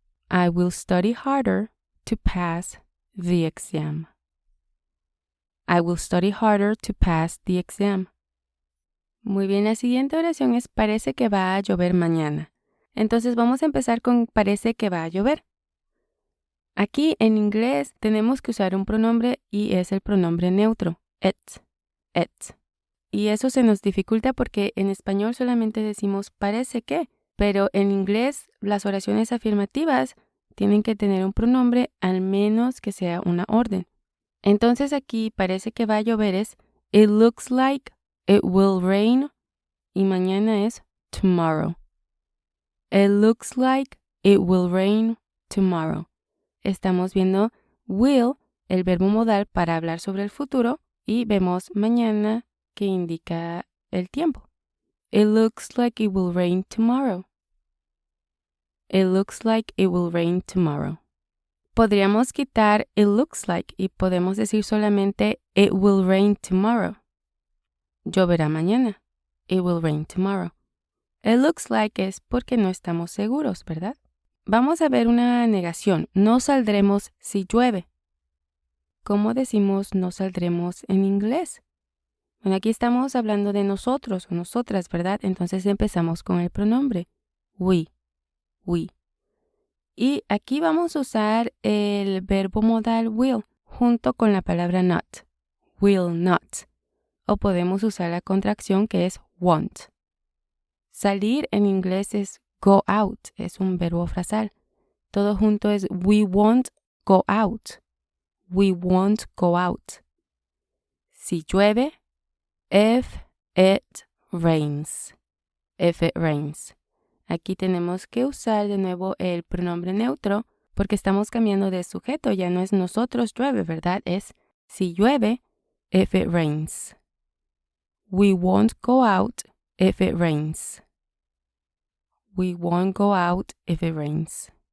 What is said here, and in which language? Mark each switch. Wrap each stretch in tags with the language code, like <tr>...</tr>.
<en>I will study harder to pass the exam. I will study harder to pass the exam.</en> <es>Muy bien, la siguiente oración es parece que va a llover mañana. Entonces vamos a empezar con parece que va a llover. Aquí en inglés tenemos que usar un pronombre y es el pronombre neutro, it. Y eso se nos dificulta porque en español solamente decimos parece que, pero en inglés las oraciones afirmativas tienen que tener un pronombre al menos que sea una orden. Entonces aquí parece que va a llover es</es> <en>it looks like it will rain</en> <es>y mañana es tomorrow.</es> <en>It looks like it will rain tomorrow.</en> <es>Estamos viendo will, el verbo modal para hablar sobre el futuro, y vemos mañana que indica el tiempo.</es> <en>It looks like it will rain tomorrow. It looks like it will rain tomorrow.</en> <es>Podríamos quitar</es> <en>it looks like</en> <es>y podemos decir solamente</es> <en>it will rain tomorrow.</en> <es>Lloverá mañana.</es> <en>It will rain tomorrow. It looks like</en> <es>es porque no estamos seguros, ¿verdad? Vamos a ver una negación. No saldremos si llueve. ¿Cómo decimos no saldremos en inglés? Bueno, aquí estamos hablando de nosotros o nosotras, ¿verdad? Entonces empezamos con el pronombre we. Y aquí vamos a usar el verbo modal will junto con la palabra not.</es> <en>Will not.</en> <es>O podemos usar la contracción que es won't. Salir en inglés es go out, es un verbo frasal. Todo junto es</es> <en>we won't go out. We won't go out.</en> <es>Si llueve,</es> <en>if it rains. If it rains.</en> <es>Aquí tenemos que usar de nuevo el pronombre neutro porque estamos cambiando de sujeto. Ya no es nosotros llueve, ¿verdad? Es si llueve,</es> <en>if it rains. We won't go out if it rains. We won't go out if it rains.</en>